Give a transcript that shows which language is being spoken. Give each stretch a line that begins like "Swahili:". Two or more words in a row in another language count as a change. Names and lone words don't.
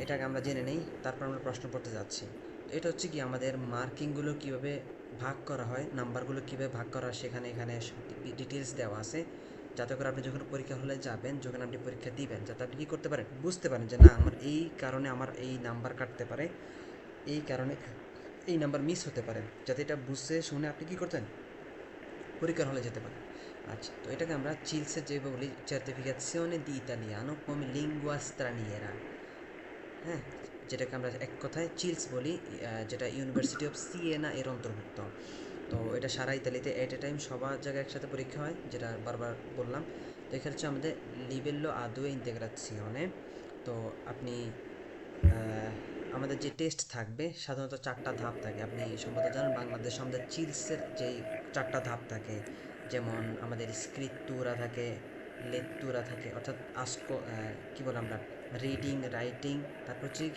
Bangla: এটাকে আমরা জেনে নেই, তারপর আমরা প্রশ্ন পড়তে যাচ্ছি। তো এটা হচ্ছে কি, আমাদের মার্কিংগুলো কীভাবে ভাগ করা হয়, নাম্বারগুলো কীভাবে ভাগ করা হয়, সেখানে এখানে ডিটেলস দেওয়া আছে, যাতে করে আপনি যখন পরীক্ষা হলে যাবেন, যখন আপনি পরীক্ষা দিবেন, যাতে আপনি কী করতে পারেন, বুঝতে পারেন যে না, আমার এই কারণে আমার এই নাম্বার কাটতে পারে, এই কারণে এই নাম্বার মিস হতে পারে, যাতে এটা বুঝতে শুনে আপনি কী করতেন, পরীক্ষার হলে যেতে পারেন। আচ্ছা, তো এটাকে আমরা চিলসে যেভাবে বলি,
Italian: Certificazione di italiano come lingua straniera.
Bangla: হ্যাঁ, যেটাকে আমরা এক কথায় চিলস বলি, যেটা ইউনিভার্সিটি অফ সিয়েনা এর অন্তর্ভুক্ত। তো এটা সারা ইতালিতে
English: at a time
Bangla: সবার জায়গায় একসাথে পরীক্ষা হয়, যেটা বারবার বললাম। তো এখানে হচ্ছে আমাদের
Italian: livello A due integrazione.
Bangla: তো আপনি আমাদের যে টেস্ট থাকবে, সাধারণত 4টা ধাপ থাকে, আপনি সম্ভবত জানেন বাংলাদেশে আমাদের চিলসের যেই 4টা ধাপ থাকে, যেমন আমাদের স্ক্রিত্তুরা থাকে, লেত্তুরা থাকে, অর্থাৎ আস্ক, কী বলে আমরা, রিডিং, রাইটিং, তারপর হচ্ছে কি